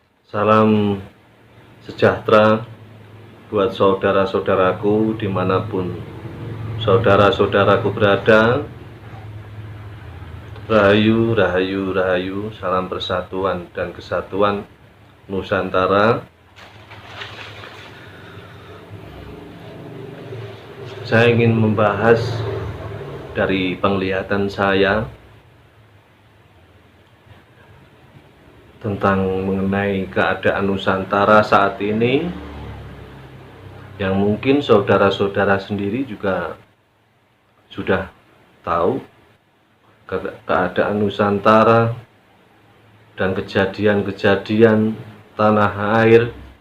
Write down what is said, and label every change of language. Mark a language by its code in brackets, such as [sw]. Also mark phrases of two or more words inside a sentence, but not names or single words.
[id] Salam sejahtera buat saudara-saudaraku dimanapun saudara-saudaraku berada. Rahayu, rahayu, rahayu, salam persatuan dan kesatuan Nusantara. Saya ingin membahas dari penglihatan saya tentang mengenai keadaan Nusantara saat ini, yang mungkin saudara-saudara sendiri juga sudah tahu keadaan Nusantara dan kejadian-kejadian tanah air.